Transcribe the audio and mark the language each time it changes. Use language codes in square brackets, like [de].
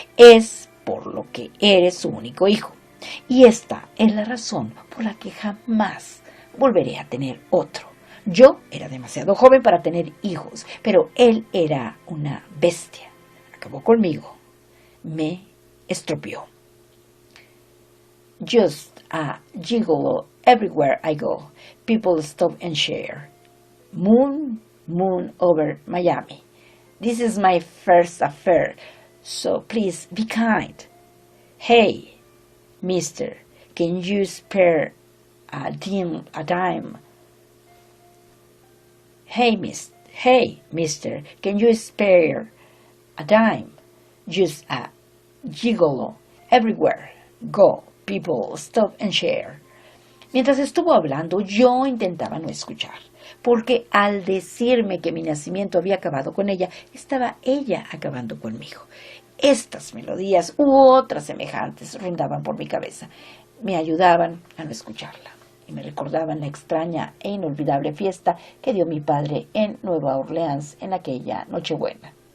[es] Es por lo que eres su único hijo. Y esta es la razón por la que jamás volveré a tener otro. Yo era demasiado joven para tener hijos, pero él era una bestia. Acabó conmigo. Me estropeó. [en] Just a gigolo everywhere I go. People stop and share. Moon, moon over Miami. This is my first affair, so please be kind. Hey, Mister, can you spare a dime? Hey, Mister, can you spare a dime? Just a gigolo everywhere. Go, people, stop and share. [es] Mientras estuvo hablando, yo intentaba no escuchar, porque al decirme que mi nacimiento había acabado con ella, estaba ella acabando conmigo. Estas melodías u otras semejantes rondaban por mi cabeza. Me ayudaban a no escucharla y me recordaban la extraña e inolvidable fiesta que dio mi padre en Nueva Orleans en aquella Nochebuena.